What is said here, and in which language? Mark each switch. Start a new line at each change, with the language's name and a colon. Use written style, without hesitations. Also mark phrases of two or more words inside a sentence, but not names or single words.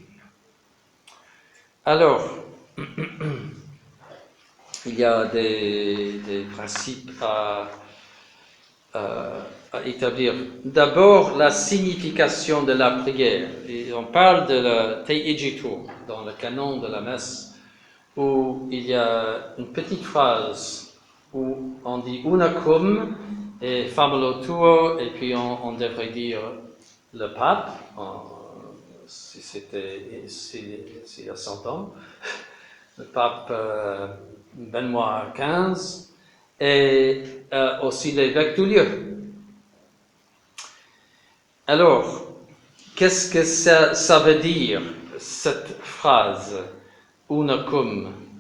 French: Alors, il y a des principes à établir. D'abord, la signification de la prière. Et on parle de la Te Igitur dans le canon de la messe, où il y a une petite phrase où on dit
Latin: unacum et famolo tuo,
French: et puis on devrait dire le pape, s'il y a 100 ans, le pape Benoît XV, et aussi l'évêque du lieu. Alors, qu'est-ce que ça veut dire, cette phrase, unacum?